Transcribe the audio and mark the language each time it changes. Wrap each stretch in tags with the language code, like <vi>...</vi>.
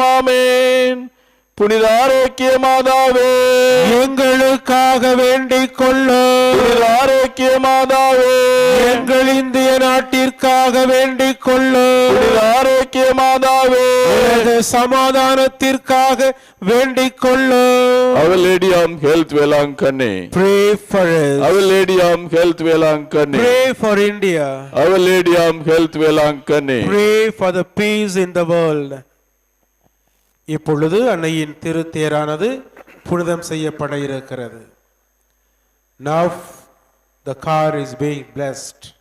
<ta>ஆமென். புனித ஆரோக்கிய மாதாவே, எங்களுக்காக வேண்டிக் கொள்ளும். புனித ஆரோக்கிய மாதாவே, எங்கள் இந்திய நாட்டிற்காக வேண்டிக் கொள்ளும். புனித ஆரோக்கிய மாதாவே, உலக சமாதானத்திற்காக வேண்டிக் கொள்ளும்.</ta> <en>Our Lady of Health Velankani, Pray for us. Our Lady of Health Velankani, Pray for India. Our Lady of Health Velankani. Pray for the peace in the world.</en> <ta>இப்பொழுது அன்னையின் திருத்தேரானது புனிதம் செய்யப்பட இருக்கிறது.</ta> <en>Now the car is being blessed.</en>